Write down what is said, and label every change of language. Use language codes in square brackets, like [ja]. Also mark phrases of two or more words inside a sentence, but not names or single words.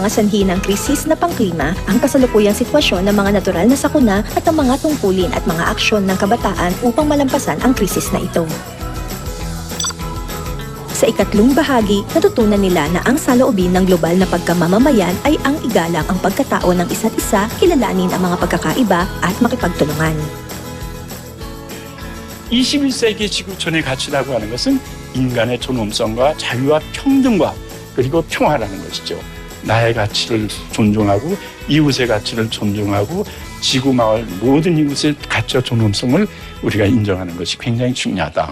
[tl] mga sanhi ng krisis na pangklima, ang kasalukuyang sitwasyon ng mga natural na sakuna at ang mga tungkulin at mga aksyon ng kabataan upang malampasan ang krisis na ito. Sa ikatlong bahagi, natutunan nila na ang saloobin ng global na pagkamamamayan ay ang igalang ang pagkatao ng isa't isa, kilalanin ang mga pagkakaiba at makipagtulungan. [ko] 21세기 지구촌의 가치라고 하는 것은 인간의 존엄성과 자유와 평등과 그리고 평화라는 것이죠. 나의 가치를 존중하고 이웃의 가치를 존중하고 지구 마을 모든 이웃의 가치와 존엄성을 우리가 인정하는 것이 굉장히 중요하다.